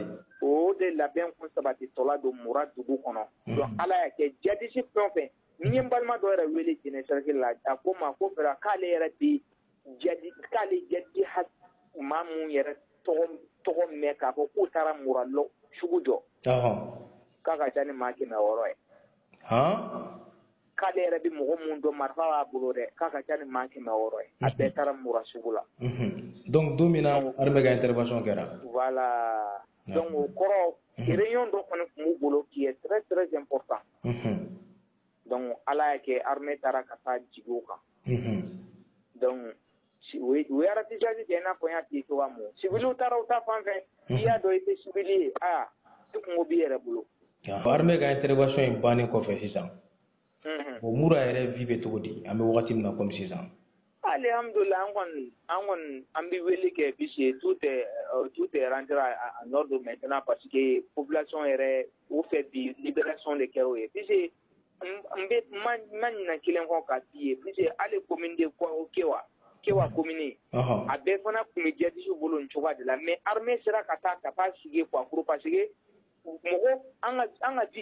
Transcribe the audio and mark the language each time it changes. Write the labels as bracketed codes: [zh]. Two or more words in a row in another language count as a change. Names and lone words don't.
[bm] o de labɛn kun sabati tɔla don Mura dugu kɔnɔ donc Ala y'a kɛ jadisi fɛn o fɛn ni ye n balima dɔ yɛrɛ wele Jɛnɛ cercle la a ko ma ko fɛra k'ale yɛrɛ bɛ k'ale jadi maa mun yɛrɛ tɔgɔ mɛn k'a fɔ k'u taara Mura sugu jɔ k'a ka ca ni maa 600 ye k'ale yɛrɛ bɛ mɔgɔ mun dɔn marifa b'a bolo dɛ k'a ka ca ni maa 600 ye a bɛɛ taara Mura sugu la donc don min na armée ka intervention kɛra [fr] voilà donc [bm] o kɔrɔ réunion dɔ kɔni tun b'u bolo [fr] qui est très très important donc [bm] Ala y'a kɛ armée taara ka taa jigin o kan donc u ye ratissage kɛ i n'a fɔ n y'a f'i ye cogoya min civiliw taara u ta fan fɛ i y'a dɔn i tɛ civil ye i kungo b'i yɛrɛ bolo armée ka intervention in bannen kɔfɛ sisan Mura yɛrɛ vie bɛ cogo di an bɛ wagati min na comme sisan alhamdulillah an kɔni an bɛ wele kɛ [fr] puisque tout est rentré en ordre maintenant parce que [bm] population yɛrɛ u fɛ bi libération de kɛra o ye puisque ma ɲina kelen kɔ ka f'i ye puisque hali commune de Kewa commune a bɛɛ fana tun bɛ jadisiw bolo nin cogoya de la [fr] mais armée [bm] sera ka taa sigi Kwakuru [fr] parce que [bm] mɔgɔ an ka di